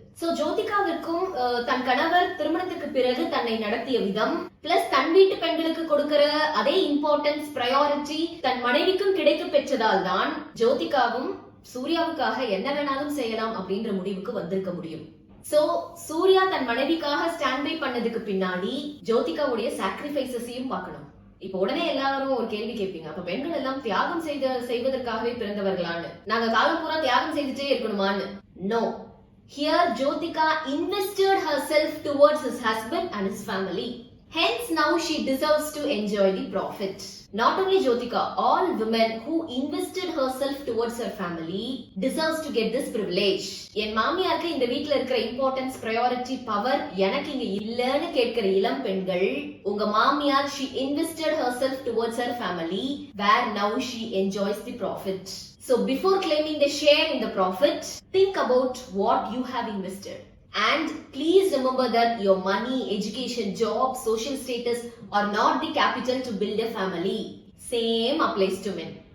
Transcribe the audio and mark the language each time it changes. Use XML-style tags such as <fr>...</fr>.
<ta>So ஜோதிகாவிற்கும் தன் கணவர் திருமணத்துக்கு பிறகு தன்னை நடத்திய விதம் பிளஸ் தன் வீட்டு பெண்களுக்கு கொடுக்கிற அதே இம்பார்ட்டன்ஸ் பிரையாரிட்டி தன் மனைவிக்கும் கிடைக்க பெற்றதால் தான் ஜோதிகாவும் சூர்யாவுக்காக என்ன வேணாலும் செய்யலாம் அப்படின்ற முடிவுக்கு வந்திருக்க முடியும். சோ சூர்யா தன் மனைவிக்காக ஸ்டாண்ட் பை பண்ணதுக்கு பின்னாடி ஜோதிகாவுடைய சாக்ரிஃபைசஸையும் பார்க்கணும். இப்ப உடனே எல்லாரும் ஒரு கேள்வி கேட்பீங்க, அப்ப பெண்கள் எல்லாம் தியாகம் செய்வதற்காகவே பிறந்தவர்களான்னு, நாங்க காலம் பூரா தியாகம் செய்துட்டே இருக்கணுமான்னு? No.</ta> <en>Here Jyotika invested herself towards his husband and his family. Hence now she deserves to enjoy the profit. Not only Jyotika, all women who invested herself towards her family deserves to get this privilege.</en> <ta>என் மாமியாருக்கு இந்த வீட்ல இருக்கிற importance priority power எனக்கு இங்க இல்லன்னு கேட்கிற இளம் பெண்கள், உங்க மாமியார்</ta> <en>she invested herself towards her family where now she enjoys the profit. So before claiming the share in the profit, think about what you have invested. And please remember that your money, education, job, social status are not the capital to build a family. Same applies to men.</en>